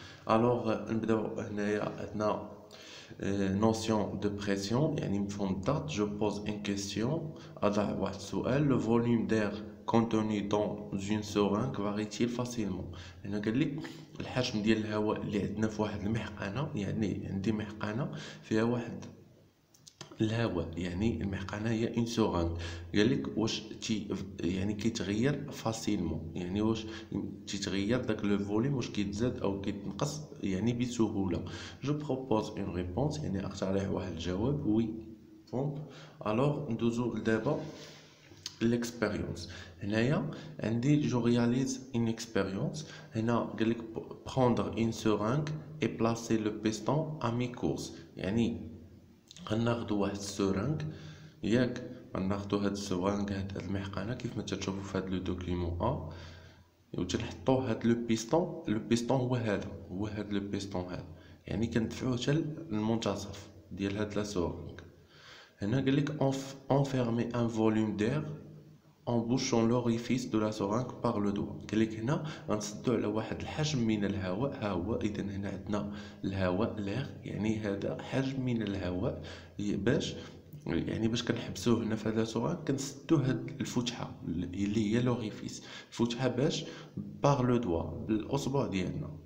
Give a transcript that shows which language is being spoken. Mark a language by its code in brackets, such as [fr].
[ar] الوغ نبداو هنايا. عندنا [fr] notion de pression، [ar] يعني مفهوم الضغط. [fr] je pose une question، [ar] أضع واحد السؤال. [fr] le volume d'air contenu dans une seringue varie-t-il facilement؟ [ar] هنا قال لي الحجم ديال الهواء اللي عندنا في واحد المحقنة، يعني عندي محقنة فيها واحد الهواء، يعني المحقنه هي [fr] اون سورانغ. [ar] قال لك واش يعني كيتغير [fr] فاسيلمون، [ar] يعني واش تيتغير داك [fr] لو فوليوم، [ar] واش كيتزاد او كيتنقص يعني بسهوله. [fr] جو بروبوز اون ريبونس، [ar] يعني اقترح واحد الجواب. وي فهمت؟ الوغ ندوزو لدابا [fr] l'expérience. [ar] هنايا عندي [fr] جو رياليز une expérience. [ar] هنا قال لك [fr] prendre une seringue et placer le piston à mi-course، [ar] يعني غناخدو واحد السورانغ، ياك غناخدو هاد السورانغ، هاد المحقنه كيف ما تشوفوا في هاد [fr] لو دوكيمون [ar] و تنحطو هاد [fr] لو بيستون. لو بيستون [ar] هو هاد لو بيستون هذا، يعني كندفعوه حتى للمنتصف ديال هاد [fr] لا سورانغ. [ar] هنا قال لك [fr] enfermer un volume d'air en bouchant l'orifice de la seringue par le doigt. [ar] قال لك هنا غنسدو على واحد الحجم من الهواء. ها هو، اذا هنا عندنا الهواء ليغ، يعني هذا حجم من الهواء باش يعني باش كنحبسوه هنا في هذا سورانغ، كنسدو هاد الفتحه اللي هي [fr] لوريفيس، [ar] الفتحه باش [fr] باغ لو دوا، [ar] بالاصبع ديالنا.